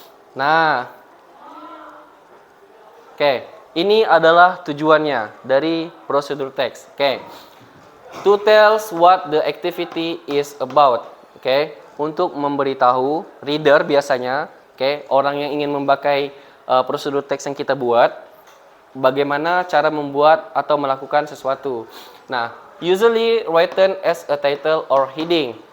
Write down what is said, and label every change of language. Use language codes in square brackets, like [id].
[id] Nah, oke, ini adalah tujuannya dari prosedur teks. [en] Oke, to tell what the activity is about. [id] Oke, untuk memberitahu reader biasanya, oke, orang yang ingin memakai prosedur teks yang kita buat, bagaimana cara membuat atau melakukan sesuatu. [en] Nah, usually written as a title or heading.